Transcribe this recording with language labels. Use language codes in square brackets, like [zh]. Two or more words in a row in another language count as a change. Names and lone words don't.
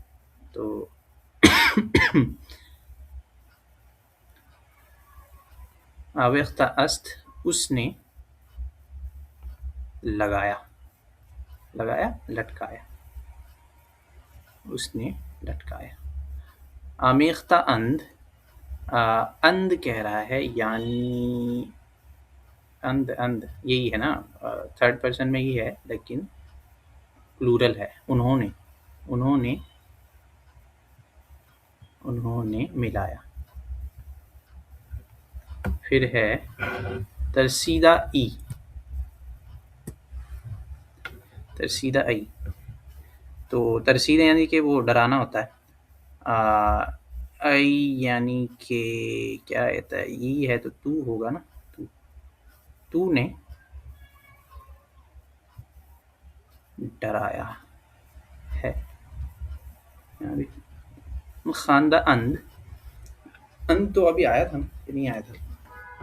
[fa] تو آویختہ است [ur] اس نے لگایا، لگایا لٹکایا، اس نے لٹکایا. [fa] آمیختہ اند، [ur] اند کہہ رہا ہے یعنی اند یہی ہے نا، [en] third person [ur] میں ہی ہے لیکن پلورل ہے. انہوں نے ملایا. پھر ہے [fa] ترسیدہ ای، ترسیدہ ای. [ur] تو ترسیدہ یعنی کہ وہ ڈرانا ہوتا ہے. ای یعنی کہ کیا رہتا ہے؟ یہ ہے تو ہوگا نا. تو نے ڈرایا ہے. [fa] خواندہ اند، [ur] اند تو ابھی آیا تھا نا کہ نہیں آیا تھا؟